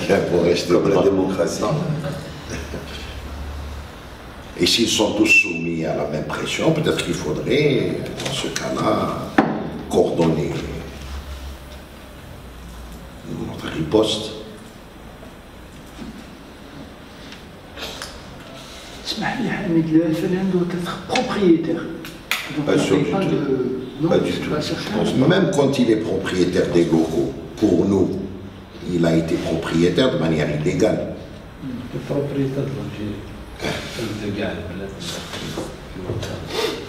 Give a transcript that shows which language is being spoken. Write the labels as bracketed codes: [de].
[fr] pour rester comme la démocratie. Et s'ils sont tous soumis à la même pression, peut-être qu'il faudrait, dans ce cas-là, coordonner notre riposte. [ar] اسمح لي حميد الفن عنده propriétaire. [fr] Pas sûr du tout. Pas du tout. Je pense pas. Même quand il est propriétaire des locaux, pour nous, il a été propriétaire de manière illégale. Le propriétaire de l'Algérie. Le gars,